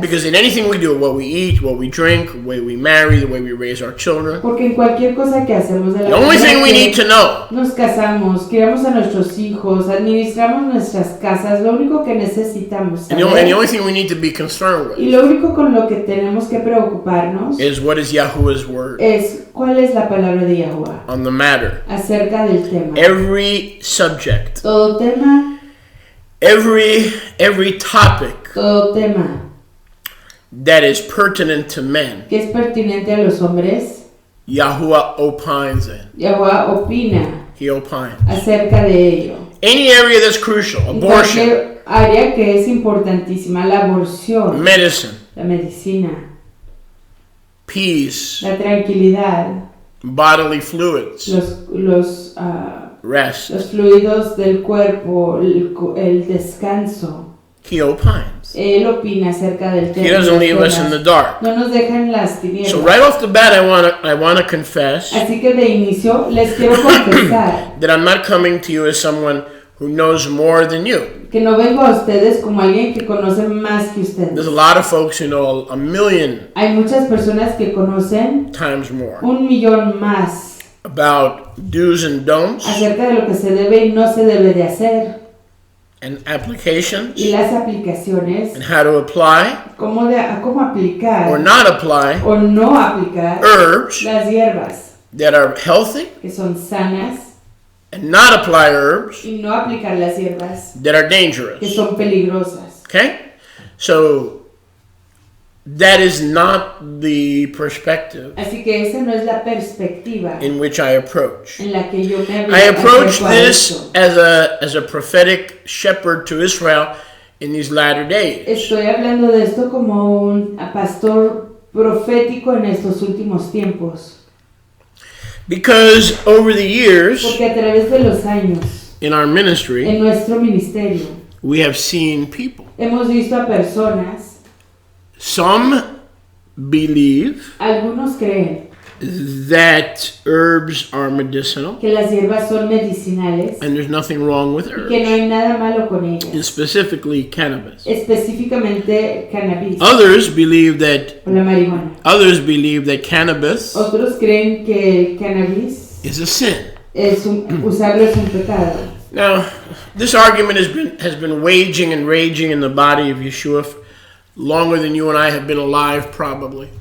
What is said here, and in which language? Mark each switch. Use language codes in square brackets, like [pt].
[en] Because in anything we do, what we eat, what we drink, the way we marry, the way we raise our children, [es] Porque en cualquier cosa que hacemos de la [en] the only [es] manera [en] thing we [es] que [en] need to know [es] nos casamos, criamos a nuestros hijos, administramos nuestras casas, lo único que necesitamos [en] and the only thing we need to be concerned [es] y [en] with [es] lo único con lo que tenemos que preocuparnos [en] is what is Yahuwah's word [es] es cuál es la palabra de Yahweh [en] on the matter. [es] acerca del tema. [en] Every subject, [es] Todo tema, [en] every topic [es] todo tema [en] that is pertinent to men, [es] que es pertinente a los hombres, [en] Yahuwah opines in. [es] Yahweh opina [en] He opines. [es] acerca de ello. [en] Any area that's crucial, [es] En [en] abortion, [es] cualquier área que es importantísima, la aborción, [en] medicine, [es] la medicina, [en] peace, [es] la tranquilidad, [en] bodily fluids, [es] los [en] rest. [es] fluidos del cuerpo, el descanso. [en] He opines. [es] Él opina acerca del tema. [en] He doesn't leave us in the dark. [es] No nos deja en las tinieblas. [en] So right off the bat, I want to confess [es] Así que de inicio les quiero confesar [en] that I'm not coming to you as someone who knows more than you. [es] que no vengo a ustedes como alguien que conoce más que [en] There's a lot of folks who know a million [es] Hay muchas personas que conocen [en] times more [es] 1,000,000 más [en] about do's and don'ts [es] acerca de lo que se debe y no se debe de hacer, [en] and applications [es] y las aplicaciones, [en] and how to apply [es] cómo aplicar [en] or not apply [es] o no aplicar [en] herbs [es] las hierbas [en] that are healthy [es] que son sanas [en] and not apply herbs [es] y no aplicar las hierbas [en] that are [es] que [en] dangerous. [es] son peligrosas. [en] Okay? So that is not the perspective [es] Así que esa no es la perspectiva [en] in which I approach. [es] en la que yo me [en] I approach [es] acerco a [en] this [es] esto. [en] as a prophetic shepherd to Israel in these latter days. [es] Estoy hablando de esto como un pastor profético en estos últimos tiempos. [en] Because over the years [es] Porque a través de los años, [en] in our ministry, [es] en nuestro ministerio, [en] we have seen people. [es] hemos visto a personas, [en] Some believe [es] algunos creen [en] that herbs are medicinal, [es] que las hierbas son medicinales [en] and there's nothing wrong with [es] y que no [en] herbs, [es] hay nada malo con [en] and [es] ellas, [en] specifically cannabis. [es] específicamente cannabis [en] Others believe that [es] o la marihuana. [en] cannabis [es] Otros creen que el cannabis [en] is a sin. [es] usarlo es un pecado. [en] Now, this argument has been waging and raging in the body of Yeshua longer than you and I have been alive, probably.